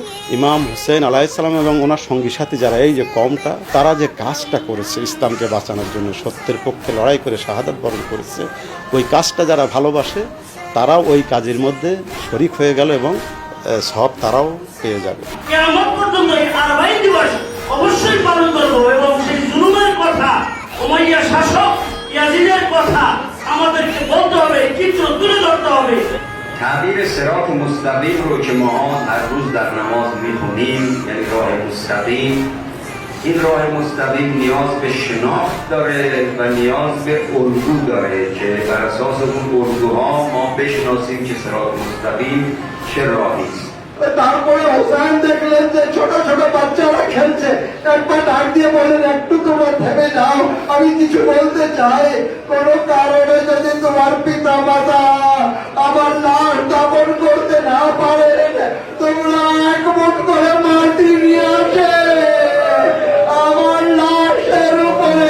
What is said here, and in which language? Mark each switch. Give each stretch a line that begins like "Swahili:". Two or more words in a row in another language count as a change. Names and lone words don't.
Bangla: ইমাম হুসেন
Arabic: عليه السلام
Bangla: এবং ওনার সঙ্গী সাথী যারা, এই যে কওমটা, তারা যে কাজটা করেছে ইসলামকে বাঁচানোর জন্য, সত্যের পক্ষে লড়াই করে শাহাদাত বরণ করেছে, ওই কাজটা যারা ভালোবাসে তারাও ওই কাজের মধ্যে শরীক হয়ে গেল এবং সব তারাও পেয়ে যাবে। কিয়ামত পর্যন্ত এই আরবাঈন দিবস অবশ্যই পালন করব এবং সেই জুলুমের কথা, উমাইয়া শাসক ইয়াজিদের কথা আমাদেরকে বলতে হবে, চিত্র তুলে ধরতে হবে।
Persian: تعبیر صراط مستقیم رو که ما هر روز در نماز میخونیم، یعنی راه مستقیم، این راه مستقیم نیاز به شناخت داره و نیاز به الگو داره که بر اساس اون الگوها ما بشناسیم که صراط مستقیم چه راهی است.
Bangla: তারপরে হোসেন দেখলেন যে ছোট ছোট বাচ্চারা খেলছে, একবার ডাক দিয়ে বললেন, একটু তোমরা থেমে যাও, আমি কিছু বলতে চাই। কোন কারণে যদি তোমার পিতা মাতা আমার লাশ দাফন করতে না পারেন, তোমরা এক মুঠ করে মাটি নিয়ে আসে আমার লাশের উপরে।